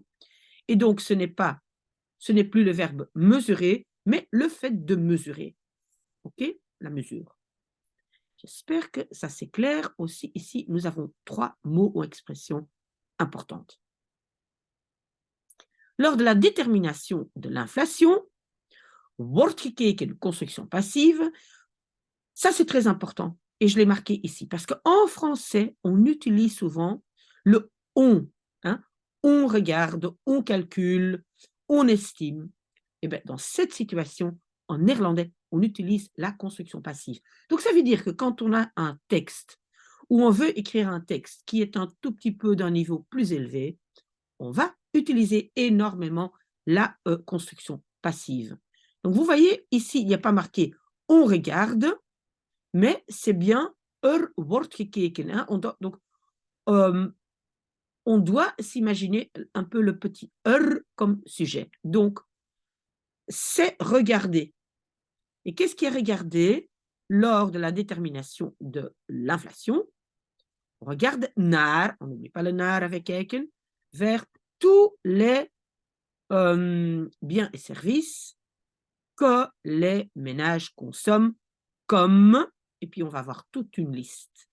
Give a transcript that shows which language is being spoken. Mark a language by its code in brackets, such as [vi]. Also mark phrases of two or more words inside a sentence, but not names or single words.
[fr] Et donc, ce n'est plus le verbe mesurer, mais le fait de mesurer. OK? La mesure. J'espère que ça c'est clair aussi. Ici, nous avons 3 mots ou expressions importantes. Lors de la détermination de l'inflation, [nl] wordt gekeken, [fr] construction passive, ça c'est très important. Et je l'ai marqué ici, parce qu'en français, on utilise souvent le on. Hein? On regarde, on calcule, on estime. Et bien, dans cette situation, en néerlandais, on utilise la construction passive. Donc, ça veut dire que quand on a un texte, ou on veut écrire un texte qui est un tout petit peu d'un niveau plus élevé, on va utiliser énormément la construction passive. Donc, vous voyez, ici, il n'y a pas marqué « on regarde », mais c'est bien « [nl] wordt gekeken ». [fr] Hein? Donc, on doit s'imaginer un peu le petit « comme sujet. Donc, c'est regarder. Et qu'est-ce qui est regardé lors de la détermination de l'inflation? On regarde naar, on n'oublie pas le naar avec kijken, vers tous les biens et services que les ménages consomment comme, et puis on va avoir toute une liste.